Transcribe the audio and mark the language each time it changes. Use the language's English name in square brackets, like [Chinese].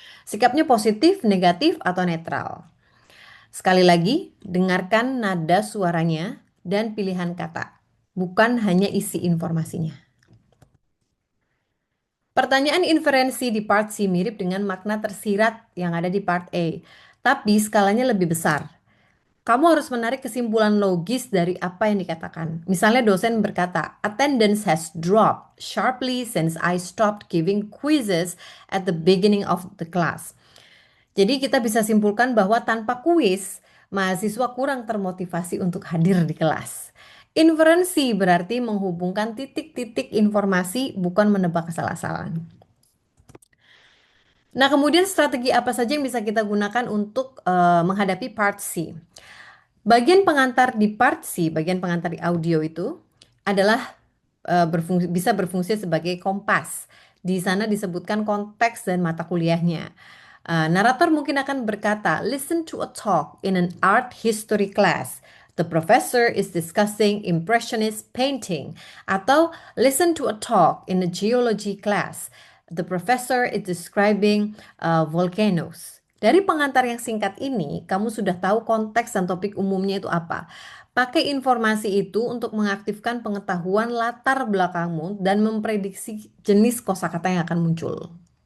[Indonesian] Sikapnya positif, negatif, atau netral. Sekali lagi, dengarkan nada suaranya dan pilihan kata, bukan hanya isi informasinya. Pertanyaan inferensi di part C mirip dengan makna tersirat yang ada di part A, tapi skalanya lebih besar. Kamu harus menarik kesimpulan logis dari apa yang dikatakan. Misalnya dosen berkata, [English] attendance has dropped sharply since I stopped giving quizzes at the beginning of the class. [Indonesian] Jadi kita bisa simpulkan bahwa tanpa kuis, mahasiswa kurang termotivasi untuk hadir di kelas. Inferensi berarti menghubungkan titik-titik informasi, bukan menebak asal-asalan. Nah, kemudian strategi apa saja yang bisa kita gunakan untuk menghadapi part C? Bagian pengantar di part C, bagian pengantar di audio itu adalah bisa berfungsi sebagai kompas. Di sana disebutkan konteks dan mata kuliahnya. Narator mungkin akan berkata, [English] listen to a talk in an art history class. The professor is discussing impressionist painting. [Indonesian] Atau [English] listen to a talk in a geology class. The professor is describing volcanoes. [Indonesian] Dari pengantar yang singkat ini, kamu sudah tahu konteks dan topik umumnya itu apa. Pakai informasi itu untuk mengaktifkan pengetahuan latar belakangmu dan memprediksi jenis kosakata yang akan muncul.